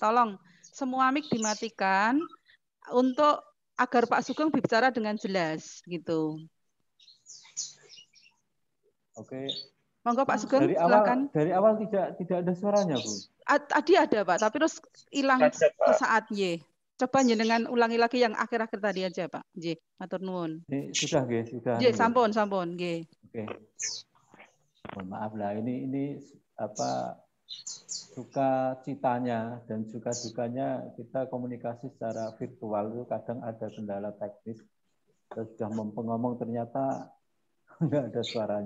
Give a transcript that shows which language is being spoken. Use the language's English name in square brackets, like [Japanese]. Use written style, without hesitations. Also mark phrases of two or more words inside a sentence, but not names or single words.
[Indonesian] Tolong semua mic dimatikan untuk agar Pak Sugeng bicara dengan jelas, gitu. Oke. Monggo Pak Sugeng, silakan. Dari awal tidak ada suaranya, Bu. Tadi ada Pak, tapi terus hilang sesaat Y. Coba jenengan ulangi lagi yang akhir-akhir tadi aja Pak. [Javanese] Nggih, matur nuwun. [Indonesian] Sudah nggih, sudah. [Javanese] Nggih, sampun nggih. [Indonesian] Oke. Mohon maaf lah, ini suka citanya dan juga dukanya kita komunikasi secara virtual itu kadang ada kendala teknis. Kita sudah ngomong ternyata nggak ada suaranya.